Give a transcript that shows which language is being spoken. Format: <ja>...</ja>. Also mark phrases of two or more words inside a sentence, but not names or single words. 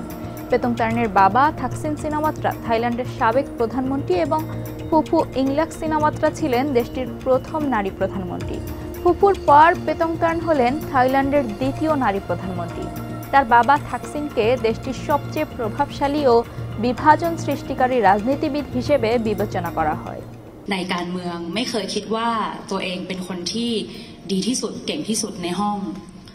<bn>পেতংতারানের বাবা থাকসিন সিনাওয়াত্রা থাইল্যান্ডের সাবেক প্রধানমন্ত্রী এবং ফুফু ইংলাক সিনাওয়াত্রা ছিলেন দেশটির প্রথম নারী প্রধানমন্ত্রী। ফুফুর পর পেতংতারান হলেন থাইল্যান্ডের দ্বিতীয় নারী প্রধানমন্ত্রী। তার বাবা থাকসিনকে দেশটির সবচেয়ে প্রভাবশালী ও বিভাজন সৃষ্টিকারী রাজনীতিবিদ হিসেবে বিবেচনা করা হয়।</bn> <th>ในการเมืองไม่เคยคิดว่าตัวเองเป็นคนที่ดีที่สุดเก่งที่สุดในห้อง</th>